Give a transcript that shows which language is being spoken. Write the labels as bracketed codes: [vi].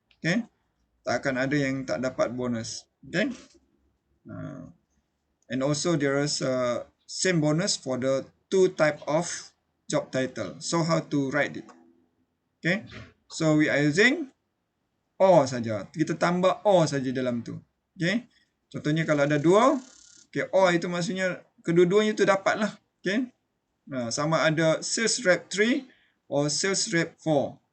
[ms] Okay, tak akan ada yang tak dapat bonus. [en] Okay, and also there is a same bonus for the two type of job title. So how to write it? Okay, so we are using [ms] or saja. Kita tambah or saja dalam tu. Okay, contohnya kalau ada dua, okay, or itu maksudnya kedua-duanya itu dapat lah. Okay, sama ada [en] sales rep 3 or sales rep 4.